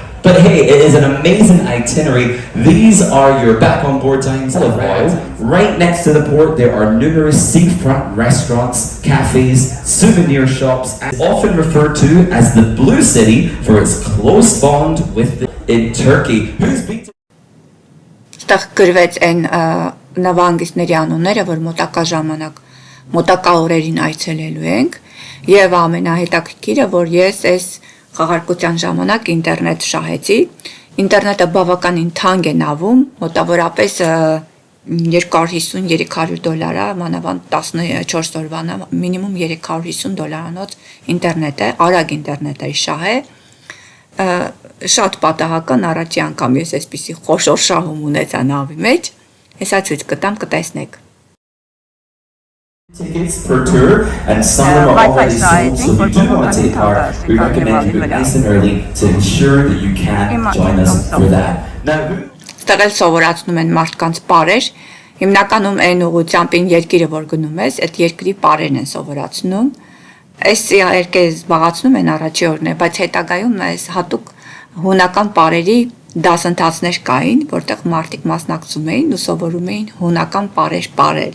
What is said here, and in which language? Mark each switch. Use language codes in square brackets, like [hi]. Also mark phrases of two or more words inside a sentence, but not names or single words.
[en] But hey, it is an amazing itinerary. These are your back on board times of Wild. Right next to the port, there are numerous seafront restaurants, cafes, souvenir shops, and often referred to as the Blue City for its close bond with in Turkey. Who's been to [hy] Ստեղ գրվեց այն նավահանգիստների անունները, որ մոտակա ժամանակ, մոտակա օրերին այցելելու ենք, եւ ամենահետաքրքիրը, որ ես այս խաղարկության ժամանակ ինտերնետ շահեցի, ինտերնետը բավականին թանկ է նավում, մոտավորապես 250-300 դոլար է, մանավանդ 14 օրվան մինիմում $350 ինտերնետ է, արագ ինտերնետ է շահ է, շատ պատահական առաջի անգամ ես այսպիսի խոշոր շահում ունեցա նավի մեջ, հեսա ցույց կտամ կտեսնեք. [en] Tickets per tour, and some of them are already sold, so if you do want to take part, we recommend you book nice and early to ensure that you can join us for that. Now, [hy] Ստեղ էլ սովորացնում են մարդկանց պարեր, հիմնականում այն ուղղությամբ ին երկիրը որ գնում ես, այդ երկրի պարերն են սովորացնում, այս երկերը զբաղացնում են առաջի օրն է, բայց հետագայում այս հատուկ հունական պարերի դասընթացներ կային, որտեղ մարդիկ մասնակցում էին ու սովորում էին հունական պարեր պարել.